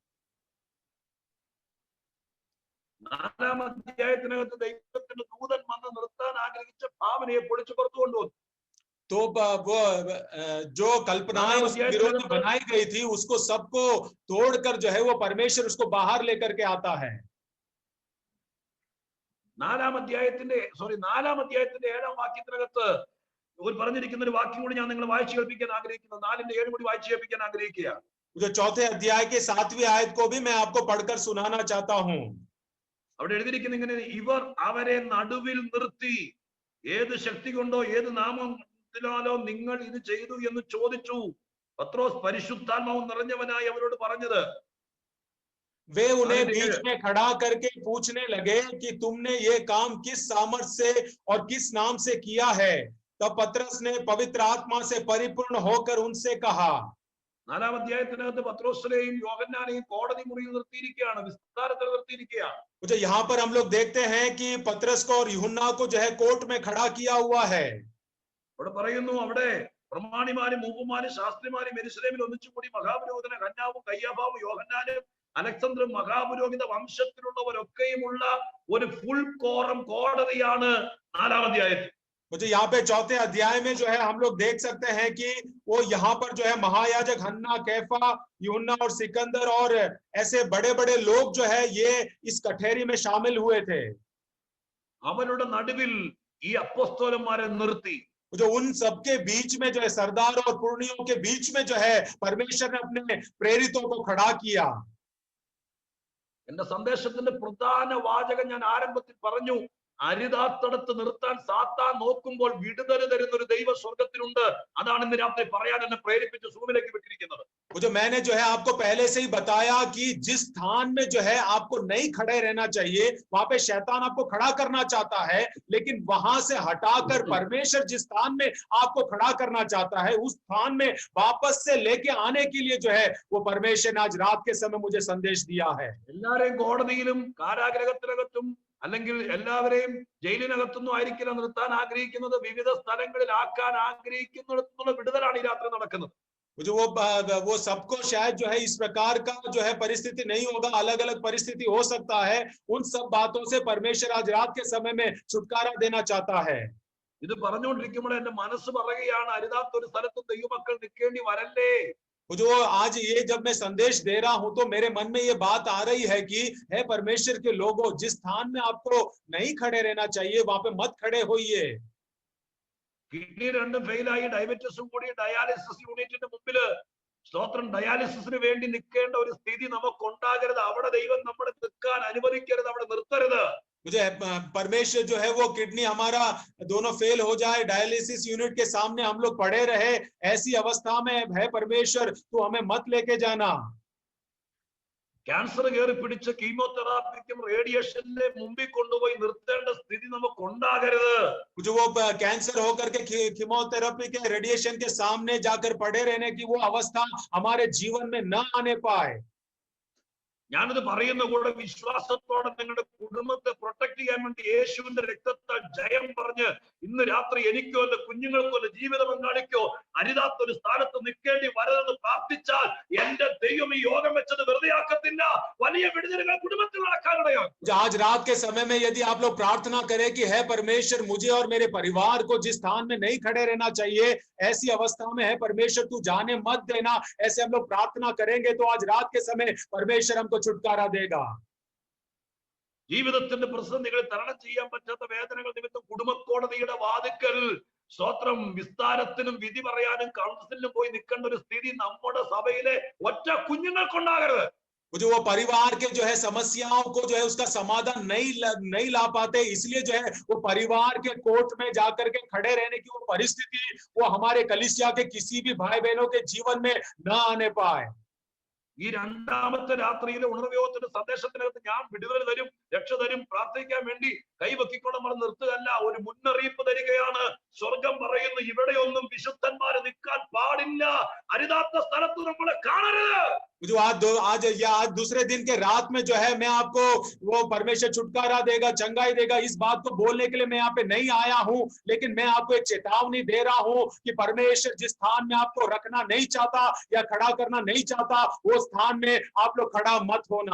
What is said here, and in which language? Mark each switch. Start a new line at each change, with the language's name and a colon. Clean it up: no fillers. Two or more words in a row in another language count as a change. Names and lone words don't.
Malayalam: 4-ാം അധ്യായത്തിനകത്ത് ദൈവത്തിന്റെ ദൂതൻ വന്ന് നിർത്താൻ ആഗ്രഹിച്ച ഭാവനയെ പൊളിച്ചു പുറത്തു കൊണ്ടുവന്നു.
Hindi: तो वो जो कल्पनाएं उसके विरोध में बनाई गई थी उसको सबको तोड़कर जो है वो परमेश्वर उसको बाहर लेकर के आता है।
Malayalam: 4-ാം അധ്യായത്തിന്റെ 7-ാം വാക്യത്തിനകത്ത് ഒരു പറഞ്ഞിരിക്കുന്ന ഒരു വാക്യം കൂടി ഞാൻ നിങ്ങളെ വായിച്ചു കേൾപ്പിക്കാൻ ആഗ്രഹിക്കുന്നു. 4-ന്റെ 7 കൂടി വായിച്ചു കേൾപ്പിക്കാൻ ആഗ്രഹിക്കുക.
Hindi: जो 4थे अध्याय के 7वीं आयत को भी मैं आपको पढ़कर सुनाना चाहता हूं।
Malayalam: അവിടെ എഴുതിയിരിക്കുന്ന ഇങ്ങനെ, ഇവർ അവരെ നടുവിൽ നിർത്തി ഏത് ശക്തി കൊണ്ടോ ഏത് നാമത്തിനാലോ നിങ്ങൾ ഇത് ചെയ്തു എന്ന് ചോദിച്ചു. പത്രോസ് പരിശുദ്ധാത്മാവ് നിറഞ്ഞവനായി അവരോട് പറഞ്ഞത്,
Hindi: वे उन्हें बीच में खड़ा करके पूछने लगे कि तुमने ये काम किस सामर्थ से और किस नाम से किया है। तब पतरस ने पवित्र आत्मा से परिपूर्ण होकर उनसे कहा।
Malayalam: 4-ാം അധ്യായത്തിനകത്ത് പത്രോസിനെയും യോഹന്നാനെയും കോടതി മുറിയിൽ നിർത്തിയിരിക്കുകയാണ്, വിസ്താരത്തിൽ നിർത്തിയിരിക്കുകയാണ്.
Hindi: मुझे यहाँ पर हम लोग देखते हैं कि पतरस को और यूहन्ना को जो है कोर्ट में खड़ा किया हुआ है।
Malayalam: അവിടെ പറയുന്നു, അവിടെ പ്രമാണിമാരും മൂപ്പന്മാരും ശാസ്ത്രിമാരും യെരൂശലേമിൽ ഒന്നിച്ചുകൂടി മഹാപുരോഹിതനെ ഹന്നാവും കയ്യാഫാവും യോഹന്നാനും അലക്സന്ദ്രും മഹാപുരോഹിത വംശത്തിലുള്ളവരൊക്കെയുമുള്ള ഒരു
English: full quorum
Malayalam: കോടതിയാണ് 4-ാം അധ്യായത്തിൽ.
Hindi: मुझे यहाँ पे 4थे अध्याय में जो है हम लोग देख सकते हैं कि वो यहाँ पर जो है महायाजक हन्ना, कैफा, यूहन्ना और सिकंदर और ऐसे बड़े बड़े लोग जो है ये इस कठेरी में शामिल हुए थे।
Malayalam: അവരുടെ നടുവിൽ ഈ അപ്പോസ്തലന്മാരെ നിർത്തി.
Hindi: जो उन सबके बीच में जो है सरदारों और पुरनियों के बीच में जो है परमेश्वर ने अपने प्रेरितों को खड़ा किया।
Malayalam: എന്റെ സന്ദേശത്തിന്റെ പ്രധാന വാചകം ഞാൻ ആരംഭത്തിൽ പറഞ്ഞു. അരിതാത്തടത്ത് നിർത്താൻ സാത്താൻ നോക്കുമ്പോൾ വിടുതൽ തരുന്ന ഒരു ദൈവ സ്വർഗത്തിലുണ്ട്. അതാണ് ഇന്ന് രാത്രി പറയാൻ എന്നെ പ്രേരിപ്പിച്ച് സൂമിലേക്ക് വിട്ടിരിക്കുന്നത്.
Hindi: वो जो मैंने जो है आपको पहले से ही बताया कि जिस स्थान में जो है आपको नहीं खड़े रहना चाहिए, वहां पे शैतान आपको खड़ा करना चाहता है, लेकिन वहां से हटाकर परमेश्वर जिस स्थान में आपको खड़ा करना चाहता है, उस स्थान में वापस से लेके आने के लिए जो है वो परमेश्वर ने आज रात के समय मुझे संदेश दिया है।
Malayalam: എല്ലാരെയും കോടതിയിലും കാരാഗ്രഹത്തിനകത്തും അല്ലെങ്കിൽ എല്ലാവരെയും ജയിലിനകത്തൊന്നും ആയിരിക്കില്ല നിർത്താൻ ആഗ്രഹിക്കുന്നത്. വിവിധ സ്ഥലങ്ങളിൽ ആക്കാൻ ആഗ്രഹിക്കുന്നിടത്തുള്ള വിടുതലാണ് ഈ രാത്രി നടക്കുന്നത്.
Hindi: जो वो सबको शायद जो है इस प्रकार का जो है परिस्थिति नहीं होगा, अलग अलग परिस्थिति हो सकता है। उन सब बातों से परमेश्वर आज रात के समय में छुटकारा देना चाहता है।
Malayalam: ഇത് പറഞ്ഞുകൊണ്ടിരിക്കുമ്പോൾ എന്റെ മനസ്സ് പറയുകയാണ്, അരുതാത്ത ഒരു സ്ഥലത്തും ദൈവമക്കൾ നിൽക്കേണ്ടി വരല്ലേ.
Hindi: जो आज ये जब मैं संदेश दे रहा हूं तो मेरे मन में ये बात आ रही है कि हे परमेश्वर के लोगों, जिस स्थान में आपको नहीं खड़े रहना चाहिए वहां पे मत खड़े होइए।
Malayalam: കിഡ്നി രണ്ടും ഫെയിലായി ഡയബറ്റീസും കൂടി
English: dialysis unitന്റെ
Malayalam: മുമ്പില് സ്തോത്രം ഡയാലിസിസിന് വേണ്ടി നിൽക്കേണ്ട ഒരു സ്ഥിതി നമുക്കുണ്ടാകരുത്. അവിടെ ദൈവം നമ്മളെ നിൽക്കാൻ അനുവദിക്കരുത്, അവിടെ നിർത്തരുത്.
Hindi: मुझे परमेश्वर जो है वो किडनी हमारा दोनों फेल हो जाए,
English: dialysis unit
Hindi: के सामने हम लोग पड़े रहे, ऐसी अवस्था में है परमेश्वर तू हमें मत लेके जाना।
Malayalam: ക്യാൻസർ കയറി പിടിച്ച് കീമോതെറാപ്പിക്കും റേഡിയേഷന്റെ മുമ്പിൽ കൊണ്ടുപോയി നിർത്തേണ്ട സ്ഥിതി നമുക്കുണ്ടാകരുത്.
Hindi: जो वो कैंसर होकर के कीमोथेरेपी के रेडिएशन के सामने जाकर पड़े रहने की वो अवस्था हमारे जीवन में न आने पाए।
Malayalam: ഞാനത് പറയുന്ന കൂടെ വിശ്വാസത്തോടെ നിങ്ങളുടെ കുടുംബത്തെ പ്രൊട്ടക്ട് ചെയ്യാൻ വേണ്ടി യേശുവിന്റെ രക്തത്താൽ ജയം പറഞ്ഞ് ഇന്ന് രാത്രി എനിക്കോ എന്റെ കുഞ്ഞുങ്ങൾക്കോ എന്റെ ജീവിത പങ്കാളിക്കോ അരുതാത്തൊരു സ്ഥാനത്ത് നിൽക്കേണ്ടി വരരുതെന്ന് പ്രാർത്ഥിച്ചാൽ എന്റെ ദൈവം ഈ യോഗം വെച്ചത് വെറുതെയാക്കത്തില്ല. വലിയ വിടുതലുകൾ കുടുംബത്തിൽ നടക്കാനിടയാണ്.
Hindi: आज रात के समय में यदि आप लोग प्रार्थना करें कि है परमेश्वर मुझे और मेरे परिवार को जिस स्थान में नहीं खड़े रहना चाहिए, ऐसी अवस्था में है परमेश्वर तू जाने मत देना, ऐसे हम लोग प्रार्थना करेंगे तो आज रात के समय परमेश्वर हमको छुटकारा देगा।
Malayalam: ജീവിതത്തിന്റെ പ്രതിസന്ധികൾ തരണം ചെയ്യാൻ പറ്റാത്ത വേദനകൾ നിമിത്തം കുടുംബ കോടതിയുടെ വാതിക്കൽ സ്തോത്രം വിസ്താരത്തിനും വിധി പറയാനും കൗൺസിലിനും പോയി നിൽക്കേണ്ട ഒരു സ്ഥിതി നമ്മുടെ സഭയിലെ ഒറ്റ കുഞ്ഞുങ്ങൾക്കുണ്ടാകരുത്.
Hindi: जो वो परिवार के जो है समस्याओं को जो है उसका समाधान नहीं ला पाते, इसलिए जो है वो परिवार के कोर्ट में जाकर के खड़े रहने की वो परिस्थिति वो हमारे कलीसिया के किसी भी भाई बहनों के जीवन में न आने पाए।
Malayalam: ഈ രണ്ടാമത്തെ രാത്രിയിലെ ഉണർവയോഗത്തിന്റെ സന്ദേശത്തിനകത്ത് ഞാൻ വിടുതൽ തരും, രക്ഷ തരും, പ്രാർത്ഥിക്കാൻ വേണ്ടി കൈവക്കിക്കൊണ്ട് നമ്മൾ നിർത്തുകയല്ല, ഒരു മുന്നറിയിപ്പ് തരികയാണ്. സ്വർഗം പറയുന്നു ഇവിടെയൊന്നും വിശുദ്ധന്മാര് നിൽക്കാൻ പാടില്ല, അരുതാത്ത സ്ഥലത്ത് നമ്മളെ കാണരുത്.
Hindi: जो आज दूसरे दिन के रात में जो है मैं आपको वो परमेश्वर छुटकारा देगा, चंगाई देगा, इस बात को बोलने के लिए मैं यहाँ पे नहीं आया हूँ, लेकिन मैं आपको एक चेतावनी दे रहा हूँ कि परमेश्वर जिस स्थान में आपको रखना नहीं चाहता या खड़ा करना नहीं चाहता, वो स्थान में आप लोग खड़ा मत होना।